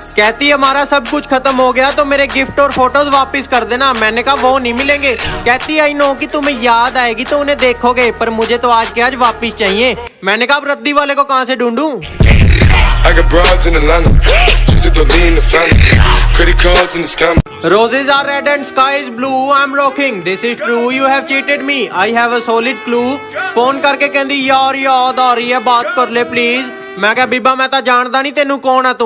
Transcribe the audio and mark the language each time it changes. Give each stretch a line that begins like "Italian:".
Hindi: कहती हमारा सब कुछ खत्म हो गया तो मेरे गिफ्ट और फोटोज वापस कर देना। मैंने कहा वो नहीं मिलेंगे। कहती आई नो कि तुम्हें याद आएगी तो उन्हें देखोगे, पर मुझे तो आज के आज वापस चाहिए। मैंने कहा अब रद्दी वाले को कहाँ से ढूंढूं?
English: I got broads in Atlanta, she's the lean the family, credit cards and the scammers. Roses are red and sky is blue, I'm rocking, this is true, you have cheated me, I have a solid clue।
Hindi: Phone करके कहती यार याद आ रही है, बात कर ले please.
Punjabi: मैं क्या बीबा मैं तो जानता नहीं तेनू कौन है तू।